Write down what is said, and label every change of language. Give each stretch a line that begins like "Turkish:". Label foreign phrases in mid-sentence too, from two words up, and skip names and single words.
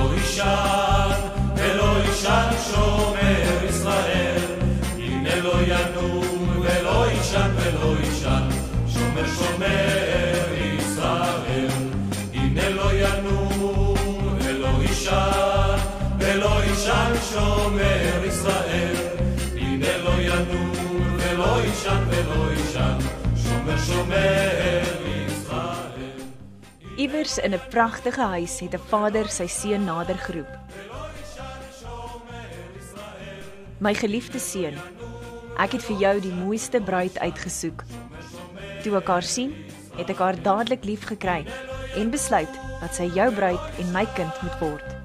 Hebrew: יישן ולא יישן שומר ישראל, הנה לא ינום ולא יישן ולא יישן שומר ישראל, הנה לא ינום ולא יישן ולא יישן שומר ישראל, הנה לא ינום ולא יישן ולא יישן שומר ישראל.
Afrikaans: Iewers in 'n pragtige huis het 'n vader sy seun nader geroep. My geliefde seun, ek het vir jou die mooiste bruid uitgesoek. Toe ek haar sien, het ek haar dadelik lief gekry en besluit dat sy jou bruid en my kind moet word.